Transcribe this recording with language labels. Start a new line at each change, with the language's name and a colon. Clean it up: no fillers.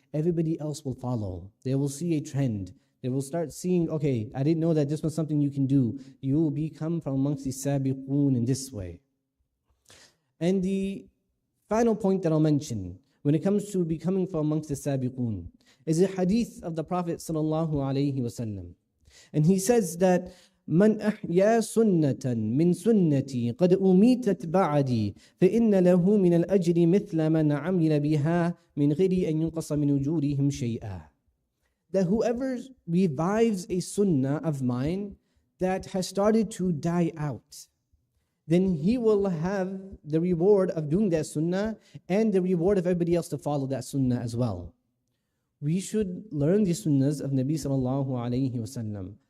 English: Everybody else will follow. They will see a trend. They will start seeing, okay, I didn't know that this was something you can do. You will become from amongst the sabiqun in this way. And the final point that I'll mention when it comes to becoming from amongst the sabiqun is a hadith of the Prophet sallallahu alaihi wasallam. And he says that
Arabic: من أحيا سنة من سنتي قد أميتت بعدي فإن له من الأجر مثل من عمل بها من غير أن ينقص من أجورهم شيئا.
English: That whoever revives a sunnah of mine that has started to die out, then he will have the reward of doing that sunnah and the reward of everybody else to follow that sunnah as well. We should learn the sunnahs of Nabi sallallahu alayhi wasallam.